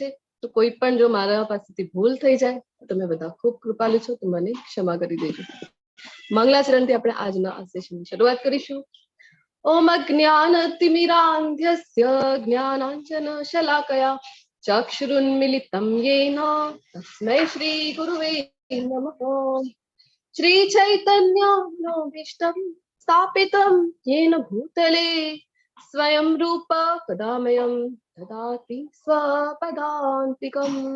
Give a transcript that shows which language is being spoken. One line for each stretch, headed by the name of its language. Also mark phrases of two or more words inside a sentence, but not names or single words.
Gujarati: તો કોઈ પણ જો મારા પાસેથી ભૂલ થઈ જાય તો તમે બધા ખૂબ કૃપાલુ છો, તો મને ક્ષમા કરી દેજો. મંગલાચરણથી આપણે આજના આ સેશનની શરૂઆત કરીશું.
Sanskrit: ओम अज्ञानतिमिरांध्यस्य ज्ञानांजन शलाकया ચક્ષુરુન્મિલિतं येन तस्मै श्री गुरुवे नमः. श्री चैतन्य मनोभीष्टं स्थापितं येन भूतले स्वयं रूप कदामयं ददाति स्वपदान्तिकं.